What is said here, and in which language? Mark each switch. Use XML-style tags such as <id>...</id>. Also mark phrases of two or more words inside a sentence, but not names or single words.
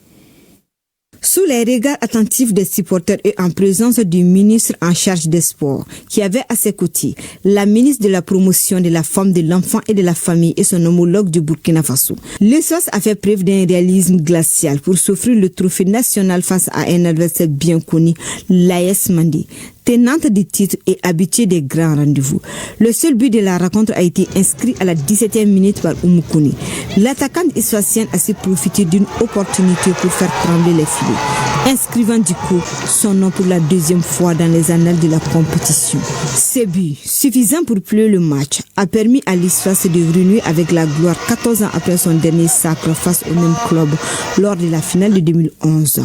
<fr>Sous les regards attentifs des supporters et en présence du ministre en charge des sports, qui avait à ses côtés la ministre de la promotion de la femme, de l'enfant et de la famille et son homologue du Burkina Faso, l'USFAS a fait preuve d'un réalisme glacial pour s'offrir le trophée national face à un adversaire bien connu, l'AS Mandé, tenante du titre et habituée des grands rendez-vous. Le seul but de la rencontre a été inscrit à la 17e minute par Oumoukoni. L'attaquante issoisienne a su profiter d'une opportunité pour faire trembler les filets, inscrivant du coup son nom pour la deuxième fois dans les annales de la compétition. Ce but, suffisant pour plier le match, a permis à l'USFAS de renouer avec la gloire 14 ans après son dernier sacre face au même club lors de la finale de 2011.</fr>